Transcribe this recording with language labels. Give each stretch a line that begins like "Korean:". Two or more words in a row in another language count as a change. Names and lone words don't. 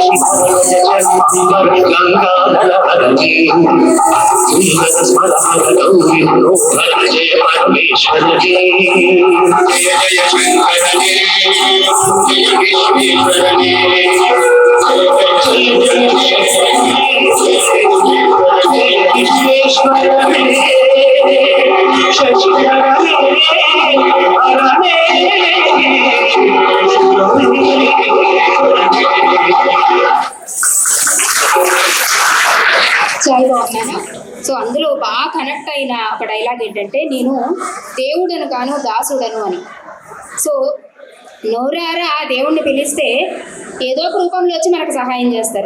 Kannada: ಗಂಗಾಧರನೇ ಸುಂದರ ಸ್ಮರಣ ಗೌರಿ ಮನೋಹರ ಜಯ ಪರಮೇಶ್ವರನೇ ಜಯ ಜಯ ಶಂಕರನೇ ಜಯ ವಿಶ್ವೇಶ್ವರನೇ ಜಯ ವಿಶ್ವೇಶ್ವರನೇ ಶಶಿಧರನೇ ಹರನೇ
Telugu: చాలా బాగున్నాను. సో అందులో బాగా కనెక్ట్ అయిన ఒక డైలాగ్ ఏంటంటే నేను దేవుడను కాను దాసుడను అని. సో నోరారా ఆ దేవుణ్ణి పిలిస్తే ఏదో ఒక రూపంలో వచ్చి మనకు సహాయం చేస్తారు.